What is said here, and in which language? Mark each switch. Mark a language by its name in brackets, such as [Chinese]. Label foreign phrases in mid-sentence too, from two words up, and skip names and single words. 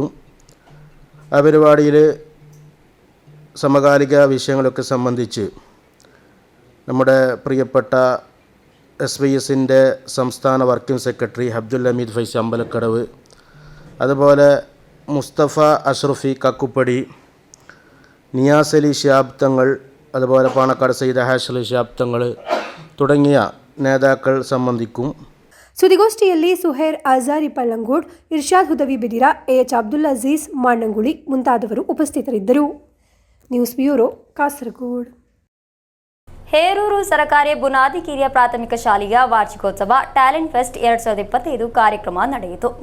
[Malayalam] ആ പരിപാടിയിൽ സമകാലിക വിഷയങ്ങളൊക്കെ സംബന്ധിച്ച് നമ്മുടെ പ്രിയപ്പെട്ട SYSൻ്റെ സംസ്ഥാന [English] working secretary [Malayalam] അബ്ദുൽ ഹമീദ് ഫൈസി അമ്പലക്കടവ്, അതുപോലെ മുസ്തഫ അഷ്റഫി കക്കുപ്പടി, നിയാസ് അലി ശിഹാബ് തങ്ങൾ, അതുപോലെ പാണക്കാട് സയ്യിദ് ഹാഷ് അലി ശിഹാബ് തങ്ങൾ തുടങ്ങിയ നേതാക്കൾ സംബന്ധിക്കും. [Kannada] ಸುದ್ದಿಗೋಷ್ಠಿಯಲ್ಲಿ ಸುಹೇರ್ ಅಜಾರಿ ಪಳ್ಳಂಗೋಡ್, ಇರ್ಷಾದ್ ಹುದವಿ ಬಿದಿರ, AH ಅಬ್ದುಲ್ ಅಜೀಜ್ ಮಣ್ಣಂಗುಳಿ ಮುಂತಾದವರು ಉಪಸ್ಥಿತರಿದ್ದರು. [English] News Bureau Kasaragod. [Kannada] ಹೇರೂರು ಸರ್ಕಾರಿ ಬುನಾದಿ ಕಿರಿಯ ಪ್ರಾಥಮಿಕ ಶಾಲೆಯ ವಾರ್ಷಿಕೋತ್ಸವ [English] talent fest [Kannada] 2025 ಕಾರ್ಯಕ್ರಮ ನಡೆಯಿತು.